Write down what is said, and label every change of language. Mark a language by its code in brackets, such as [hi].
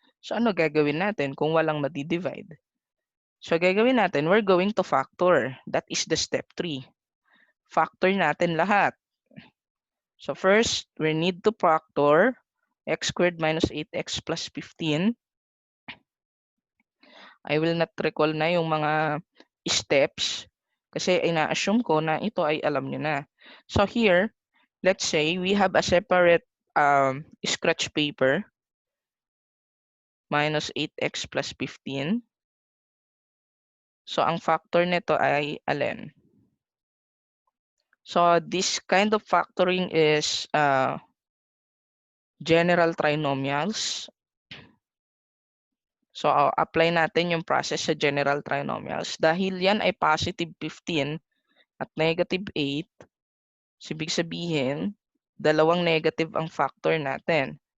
[tl] So, ano gagawin natin kung walang madi-divide? [en] So, [tl] gagawin natin, [en] we're going to factor. That is the step 3. [tl] Factor natin lahat. [en] So, first, we need to factor x squared minus 8x plus 15. [tl] I will not recall na yung mga steps kasi ina-assume ko na ito ay alam nyo na. [en] So, here, let's say we have a separate scratch paper minus 8x plus 15. [tl] So, ang factor nito ay alin? [en] So, this kind of factoring is general trinomials. [tl] So, apply natin yung process sa general trinomials. Dahil yan ay positive 15 at negative 8, ibig sabihin, dalawang negative ang factor natin.